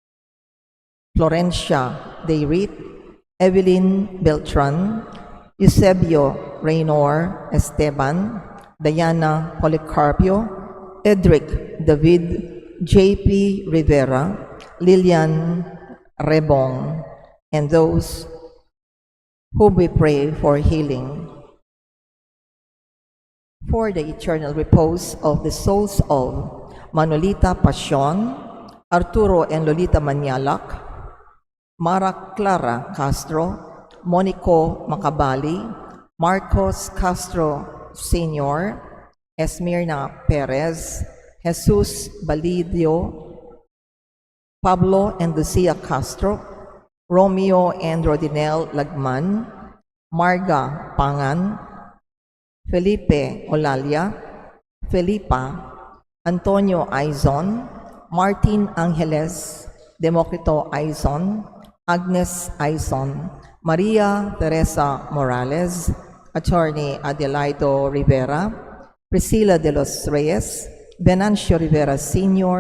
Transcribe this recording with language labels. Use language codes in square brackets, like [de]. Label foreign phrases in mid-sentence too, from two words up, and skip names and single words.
[en] Florencia Deirit, Evelyn Beltran, Eusebio Reynor Esteban, Diana Policarpio, Edric David, J.P. Rivera, Lilian Rebong, and those whom we pray for healing. For the eternal repose of the souls of Manolita Pasion, Arturo and Lolita Manialak, Mara Clara Castro, Monico Macabali, Marcos Castro Sr., Esmirna Perez, Jesus Balidio, Pablo and Lucia Castro, Romeo and Rodinel Lagman, Marga Pangan, Felipe Olalia, Felipa, Antonio Aizon, Martin Angeles, Democrito Aizon, Agnes Aizon, Maria Teresa Morales, Attorney Adelaido Rivera, Priscilla de los Reyes, Venancio Rivera Sr.